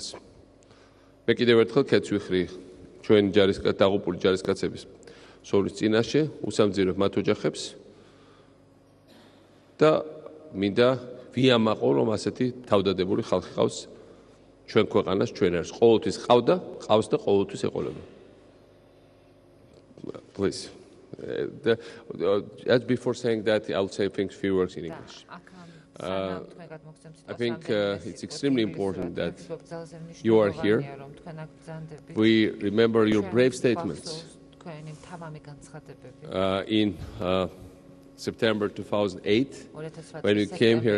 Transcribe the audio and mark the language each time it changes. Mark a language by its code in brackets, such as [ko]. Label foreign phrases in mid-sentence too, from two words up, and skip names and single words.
[ka] მე კიდევ ერთხელ ქეთს ვიხრი ჩვენი დაღუპული ჯარისკაცების სოვლის წინაშე, უსამძირებ მათ ოჯახებს და მინდა ვიამაყო, რომ ასეთი თავდადებული ხალხი ყავს ჩვენ ქვეყანას, ჩვენ არის. ყოველთვის ყავდა, ყავს და ყოველთვის ეყოლება. [en] Please. As before saying that, I'll say a few words in English. I think it's extremely important that you are here. We remember your brave statements in September 2008, when we came here.